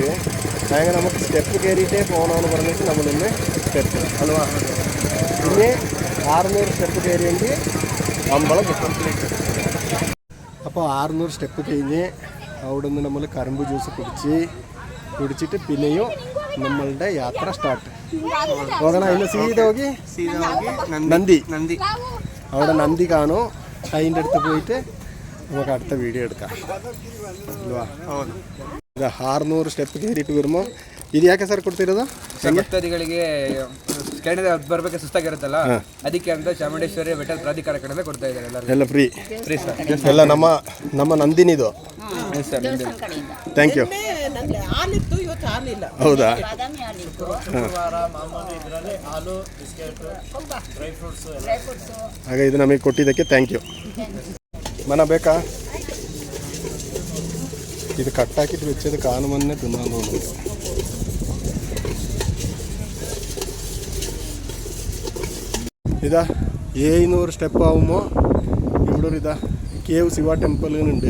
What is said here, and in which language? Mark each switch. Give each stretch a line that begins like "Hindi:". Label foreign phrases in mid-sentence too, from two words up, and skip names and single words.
Malayalam: അങ്ങനെ നമുക്ക് സ്റ്റെപ്പ് കയറിയിട്ടേ പോകണമെന്ന് പറഞ്ഞിട്ട് നമ്മളിന്ന് സ്റ്റെപ്പ് അಲ್ವಾ. പിന്നെ 600 സ്റ്റെപ്പ് കയറിയെങ്കിൽ അമ്പളം കിട്ടും. അപ്പോൾ 600 സ്റ്റെപ്പ് കഴിഞ്ഞ് അവിടെ നിന്ന് നമ്മൾ കറുമ്പ് ജ്യൂസ് കുടിച്ചിട്ട് പിന്നെയും നമ്മളുടെ യാത്ര സ്റ്റാർട്ട്.
Kannada: ಹೋಗೋಣ. ಇನ್ನು ಸೀದಾ ಹೋಗಿ
Malayalam: നന്ദി അവിടെ നന്ദി കാണും. അതിൻ്റെ അടുത്ത് പോയിട്ട് നമുക്ക് അടുത്ത വീഡിയോ എടുക്കാം ಅಲ್ವಾ.
Kannada: ಇದು 600 ಸ್ಟೆಪ್
Malayalam: കയറിയിട്ട് വരുമ്പോൾ
Kannada: ಇದು ಯಾಕೆ ಸರ್ ಕೊಡ್ತಿರೋದು? ಭಕ್ತಾದಿಗಳಿಗೆ ಕೆಳಗಡೆ ಬರಬೇಕು ಸುಸ್ತಾಗಿರುತ್ತಲ್ಲ, ಅದಕ್ಕೆ ಅಂತ ಚಾಮುಂಡೇಶ್ವರಿ ಬೆಟ್ಟ ಪ್ರಾಧಿಕಾರ ಕಡೆಯಿಂದ ಕೊಡ್ತಾ ಇದ್ದಾರೆ ಎಲ್ಲ ಫ್ರೀ ಸರ್. ಎಲ್ಲ ನಮ್ಮ ನಂದಿನಿದು.
English: thank you.
Kannada: ಹೌದಾ? ಹಾಗೆ ಇದು ನಮಗೆ ಕೊಟ್ಟಿದ್ದಕ್ಕೆ
English: thank you.
Kannada: ಮನ ಬೇಕಾ?
Malayalam: ഇത് കട്ടാക്കിയിട്ട് വെച്ചത് കാണുമ്പോൾ തന്നെ തിന്നാൻ തോന്നുന്നു. ഇതാ 700 സ്റ്റെപ്പ് ആകുമ്പോൾ ഇവിടെ ഒരു കേവ് ശിവ ടെമ്പിളുണ്ട്.